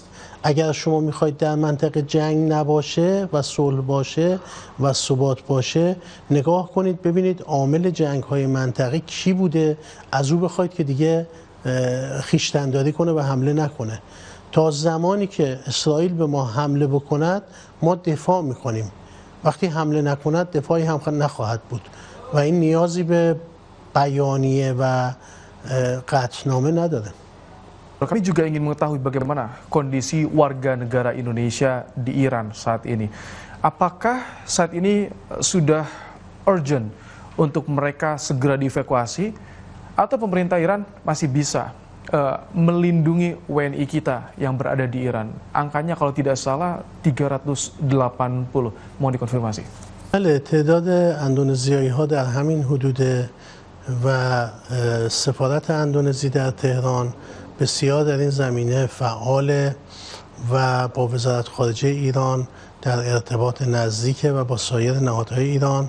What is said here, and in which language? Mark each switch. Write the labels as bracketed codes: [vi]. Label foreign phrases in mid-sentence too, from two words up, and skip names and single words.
[fa] اگر شما میخواید در منطقه جنگ نباشه و صلح باشه و ثبات باشه، نگاه کنید ببینید عامل جنگ های منطقه کی بوده، از او بخواید که دیگه خویشتنداری کنه و حمله نکنه. تا زمانی که اسرائیل به ما حمله بکند ما دفاع میکنیم، وقتی حمله نکند دفاعی هم نخواهد بود و این نیازی به بیانیه و قطعنامه نداره. [id] Kami juga ingin mengetahui bagaimana kondisi warga negara Indonesia di Iran saat ini. Apakah saat ini sudah urgent untuk mereka segera dievakuasi atau pemerintah Iran masih bisa melindungi WNI kita yang berada di Iran? Angkanya kalau tidak salah 380. Mohon dikonfirmasi. [fa] بله، تعداد اندونزیایی‌ها در همین حدود و سفارت اندونزی در تهران بسیار در این زمینه فعال و با وزارت خارجه ایران در ارتباط نزدیک و با سایر نهادهای ایران.